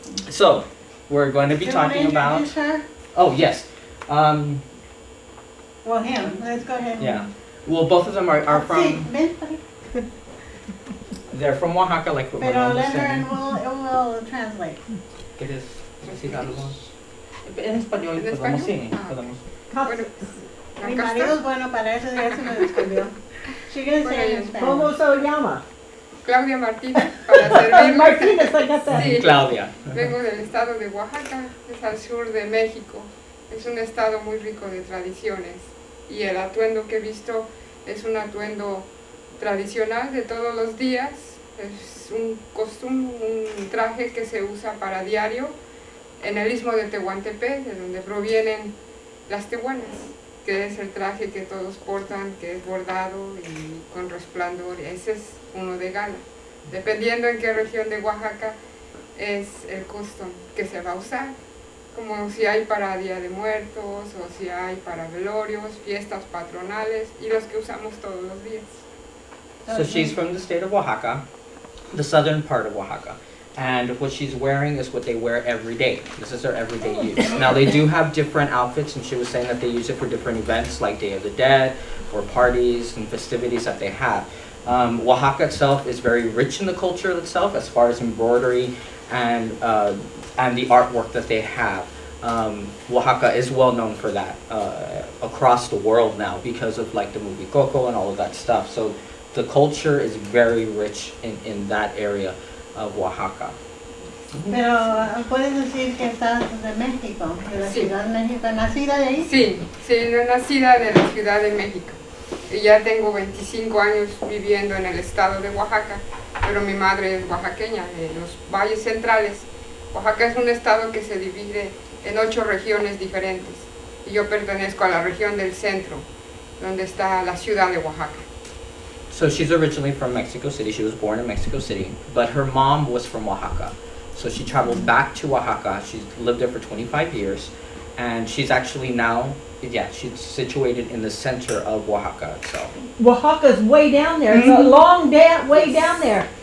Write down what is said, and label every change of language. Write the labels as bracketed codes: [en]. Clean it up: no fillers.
[en] So we're going to be talking about. Her? Oh yes. Well, him. Let's go ahead. Yeah. Well, both of them are from. [es] Sí, ven. [en] They're from Oaxaca, like what my [es] Pero [en] mom was let her saying. and we'll translate. [es] ¿Quieres decir algo? En español, podemos, sí, podemos. Bueno, Mi acá marido es está. bueno para eso, ya se me descubrió. [en] She can say in Spanish. [es] ¿Cómo se llama? Claudia Martínez, para servirle. [en] Martínez, I got that. [es] Sí, Claudia. vengo del estado de Oaxaca, es al sur de México. Es un estado muy rico de tradiciones y el atuendo que he visto es un atuendo tradicional de todos los días. Es un costumbre, un traje que se usa para diario en el istmo de Tehuantepec, de donde provienen las tehuanas, que es el traje que todos portan, que es bordado y con resplandor. Ese es uno de gala. Dependiendo en qué región de Oaxaca es el costum que se va a usar, como si hay para Día de Muertos o si hay para velorios, fiestas patronales y los que usamos todos los días. [en] So she's from the state of Oaxaca, the southern part of Oaxaca. And what she's wearing is what they wear every day. This is their everyday use. Now they do have different outfits, and she was saying that they use it for different events like Day of the Dead or parties and festivities that they have. Oaxaca itself is very rich in the culture itself as far as embroidery and the artwork that they have. Oaxaca is well known for that across the world now because of like the movie Coco and all of that stuff. So the culture is very rich in that area of Oaxaca. [es] Pero puedes decir que estás de México, de la Sí. Ciudad de México, ¿nacida de ahí? Sí, sí, no nacida de la Ciudad de México. Y ya tengo 25 años viviendo en el estado de Oaxaca, pero mi madre es oaxaqueña, de los valles centrales. Oaxaca es un estado que se divide en 8 regiones diferentes. Y yo pertenezco a la región del centro, donde está la ciudad de Oaxaca. [en] So she's originally from Mexico City. She was born in Mexico City, but her mom was from Oaxaca. So she traveled back to Oaxaca. She's lived there for 25 years, and she's actually now, she's situated in the center of Oaxaca itself. Oaxaca's way down there. It's a long way down there.